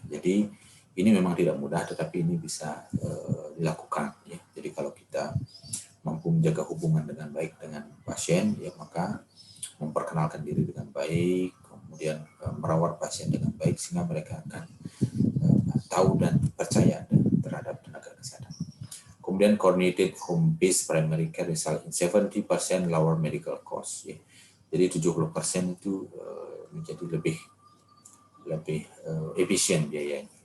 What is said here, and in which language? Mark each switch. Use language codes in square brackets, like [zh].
[id] Jadi ini memang tidak mudah, tetapi ini bisa dilakukan, ya. Jadi kalau kita mampu menjaga hubungan dengan baik dengan pasien, ya maka memperkenalkan diri dengan baik, kemudian merawat pasien dengan baik sehingga mereka akan tahu dan percaya terhadap tenaga kesehatan. [en] Kemudian coordinated home-based primary care result in 70% lower medical cost. [id] Ya. Jadi 70% itu menjadi lebih efisien biayanya.